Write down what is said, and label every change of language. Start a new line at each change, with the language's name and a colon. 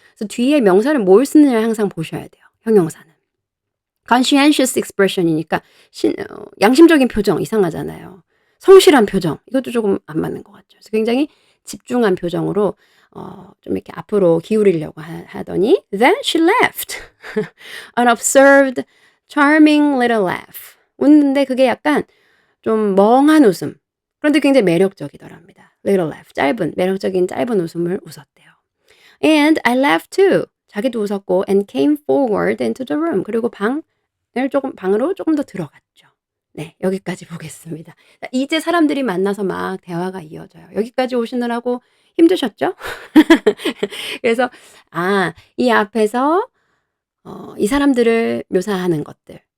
Korean: 그래서 뒤에 명사를 뭘 쓰느냐 항상 보셔야 돼요. 형용사는. conscientious expression이니까 양심적인 표정 이상하잖아요. 성실한 표정 이것도 조금 안 맞는 것 같죠. 그래서 굉장히 집중한 표정으로 좀 이렇게 앞으로 기울이려고 하더니
English: then she laughed. An observed charming little laugh.
Korean: 웃는데 그게 약간 좀 멍한 웃음. 그런데 굉장히 매력적이더랍니다.
English: little laugh.
Korean: 매력적인 짧은 웃음을 웃었대요.
English: And I laughed too.
Korean: 자기도 웃었고
English: and came forward into the room.
Korean: 그리고 방으로 조금 더 들어갔죠. 네, 여기까지 보겠습니다. 이제 사람들이 만나서 막 대화가 이어져요. 여기까지 오시느라고 힘드셨죠? 그래서 이 앞에서 이 사람들을 묘사하는 것들.